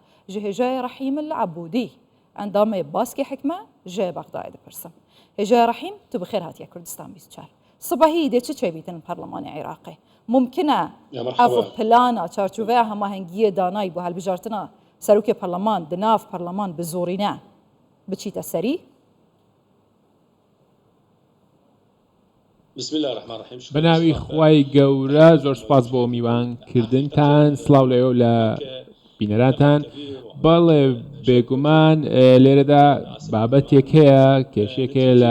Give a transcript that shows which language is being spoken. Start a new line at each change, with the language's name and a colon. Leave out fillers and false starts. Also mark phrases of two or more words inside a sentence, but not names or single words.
Kurdish: Ji hêjaya Rahîm el Ebûdî endamê baskê hikme ji Bexdayê dipirsin. Hêjaya Rahîm tu bi xêr hatiye Kurdistan 24. Sibehî dê çi çêbîtin Perlemanê Iraqê? Mumkin e ev plana çarçoveya hemahengiyê danayî bû helbijartina serokê Perleman di nav Perleman bi zorî ne biçîte serî?
Central Kurdish: بەناوی خوای گەورە زۆر سوپاس بۆ میوانکردنتان سڵاو لێو لە بینەراتان بەڵێ بێگومان لێرەدا بابەتێک هەیە کێشێکەیە لە